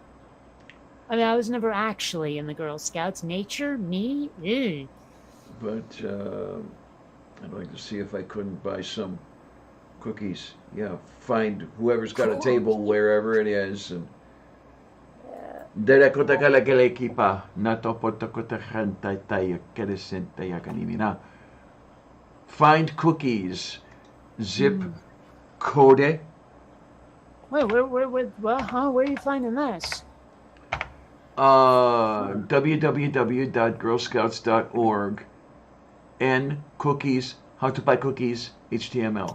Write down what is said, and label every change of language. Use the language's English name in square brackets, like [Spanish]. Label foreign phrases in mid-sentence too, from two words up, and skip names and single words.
[English] I mean, I was never actually in the Girl Scouts. Nature, me, ew. But I'd like to see if I couldn't buy some cookies. Yeah, find whoever's got a table wherever it is. And Dere kota kala kala ekipa na topota kota hanta taya keresenta ya kanimina. Find cookies. Zip code. Wait, where are you finding this? www.girlscouts.org. N cookies. How to buy cookies. HTML.